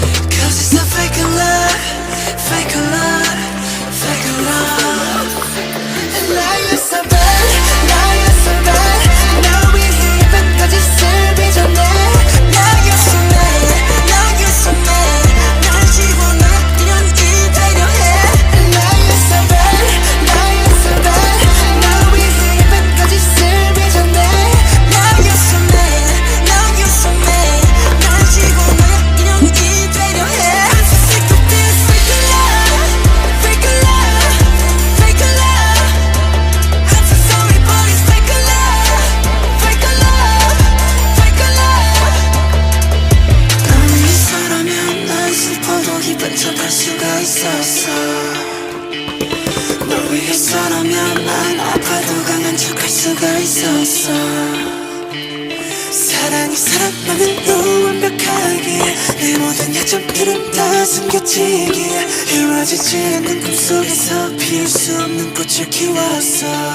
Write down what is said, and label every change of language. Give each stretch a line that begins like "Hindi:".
English: 'Cause it's a fake love, fake love, fake love. And lying so bad, lying so bad.
Korean: 날 위해 예쁜 거짓을 빚어내.
English: Lying so mad, lying so mad.
Korean: 날 지워내 연기 되려해.
English: Lying so bad, lying so bad.
Korean: 날 위해 예쁜 거짓을 빚어내.
English: Lying so mad, lying so mad.
Korean: 날 지워내 연기 되려해.
English: I'm so sick of this fake love, fake love, fake love. I'm so sorry but it's fake love, fake love, fake love.
Korean: 널 위해서라면 난 슬퍼도 기쁜 척할 수가 있었어. 널 위해서라면 난 아파도 강한 척할 수가 있었어. 사랑이 사랑만은 너무 완벽하게 내 모든 약점들은 다 숨겨지게 이루어지지 않는 꿈속에서 피울 수 없는 꽃을 키웠어.